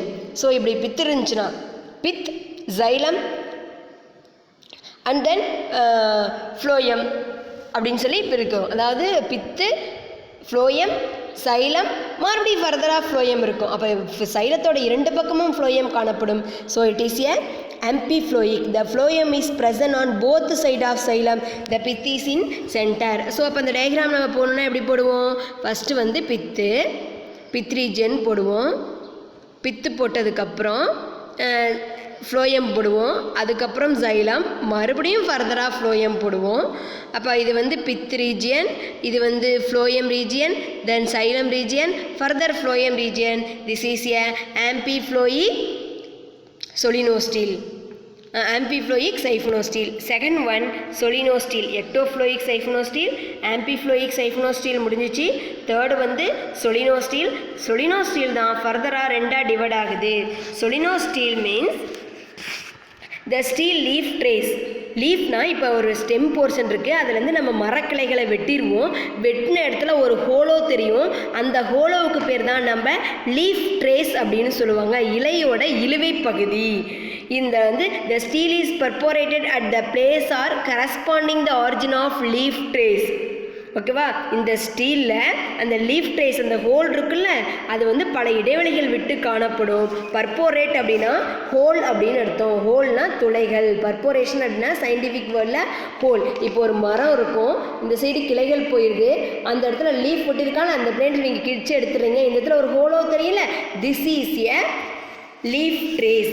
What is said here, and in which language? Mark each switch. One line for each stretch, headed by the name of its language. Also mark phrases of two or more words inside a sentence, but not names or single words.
Tamil: ஸோ இப்படி பித்து இருந்துச்சுன்னா
English: pith xylem and then phloem
Tamil: அப்படின்னு சொல்லி இப்போ இருக்கும். அதாவது
English: pith phloem xylem
Tamil: மறுபடியும் ஃபர்தராக ஃப்ளோயம் இருக்கும். அப்போ சைலத்தோட இரண்டு பக்கமும் ஃப்ளோயம் காணப்படும்.
English: So it is a amphiphloic. The phloem is present on both side of xylem. The pith is in center.
Tamil: ஸோ அப்போ அந்த டயக்ராம் நம்ம போடணுன்னா எப்படி போடுவோம்? ஃபஸ்ட்டு வந்து
English: pith region
Tamil: போடுவோம், பித்து போட்டதுக்கப்புறம் ஃப்ளோயம் போடுவோம், அதுக்கப்புறம் சைலம், மறுபடியும் ஃபர்தராக ஃப்ளோயம் போடுவோம். அப்போ இது வந்து
English: pith region,
Tamil: இது வந்து
English: phloem region, then xylem region, further phloem region. This is a amphiphloic solenostele, amphiphloic siphonostil. Second one solenostele, ectoploic siphonostil, amphiphloic siphonostil முடிஞ்சிச்சு.
Tamil: தேர்டு வந்து solenostele. solenostele தான் ஃபர்தராக ரெண்டாக டிவைட் ஆகுது.
English: solenostele means the stele leaf trace.
Tamil: லீஃப்னா இப்போ ஒரு
English: stem portion
Tamil: இருக்குது, அதுலேருந்து நம்ம மரக்கிளைகளை வெட்டிடுவோம், வெட்டின இடத்துல ஒரு ஹோலோ தெரியும், அந்த ஹோலோவுக்கு பேர் தான் நம்ம
English: leaf trace
Tamil: அப்படின்னு சொல்லுவாங்க, இலையோட இழுவை பகுதி. இந்த வந்து
English: the stele is perforated at the place or corresponding the origin of leaf trace, okay-va?
Tamil: இந்த ஸ்டீலில் அந்த
English: leaf trace
Tamil: அந்த ஹோல் இருக்குல்ல, அது வந்து பல இடைவெளிகள் விட்டு காணப்படும். பர்போரேட் அப்படின்னா ஹோல் அப்படின்னு அர்த்தம். ஹோல்னா துளைகள், பர்போரேஷன் அப்படின்னா
English: scientific word-il
Tamil: ஹோல். இப்போ ஒரு மரம் இருக்கும், இந்த சைடு கிளைகள் போயிடுது, அந்த இடத்துல லீஃப் போட்டிருக்காங்க, அந்த பிளேண்ட் நீங்கள் கிழிச்சு எடுத்துடுறீங்க, இந்த இடத்துல ஒரு ஹோலோ தெரியல,
English: This is a leaf trace.